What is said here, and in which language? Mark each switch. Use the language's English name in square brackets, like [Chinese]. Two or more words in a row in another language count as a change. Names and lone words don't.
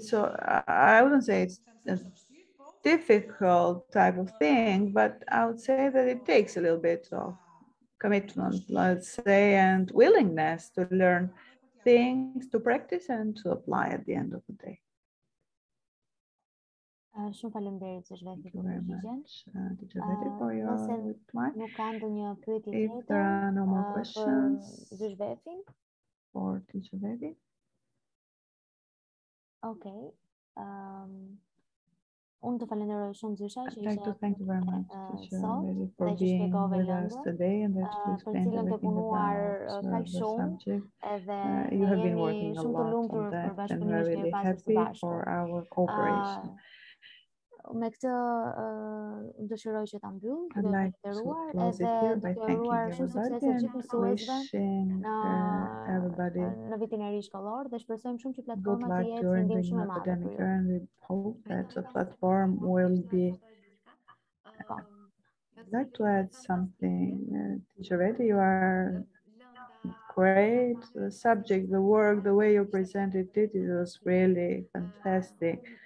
[English] So I wouldn't say it's a difficult type of thing, but I would say that it takes a little bit of commitment, let's say, and willingness to learn things, to practice and to apply at the end of the day. [Albanian] Shumë faleminderit Zëzhvefi për përgjigjen. [English] Teacher Betty, for your reply. [Albanian] Nuk ka ndonjë pyetje [English] If there are no more questions [Albanian] Zëzhvefin [English] for Teacher Betty. Okay. [Albanian] Unë të falenderoj shumë Zysha që [English] I'd like to thank you very much, Teacher Betty, for being with us today and that you explained everything about the subject. You have been working a lot on that and we're really happy for our cooperation. [Albanian] me këtë dëshiroj që ta mbyll, [English] I'd [Albanian] duke [English] like to [Albanian] nderuar [English] close it [Albanian] edhe [English] here by [Albanian] duke [English] thanking [Albanian] uruar shumë [English] everybody [Albanian] sukses të [English] and [Albanian] gjithë mësuesve [English] wishing everybody [Albanian] në vitin e ri shkollor dhe shpresojmë shumë që [English] good [Albanian] platforma të [English] luck [Albanian] jetë [English] during the [Albanian] ndihmë [English] new [Albanian] shumë e madhe [English] academic [Albanian] për ju. [English] year, and we hope that the platform will be. [Albanian] Po. [English] I'd like to add something. Teacher Reddy, you are great. The subject, the work, the way you presented it, it was really fantastic.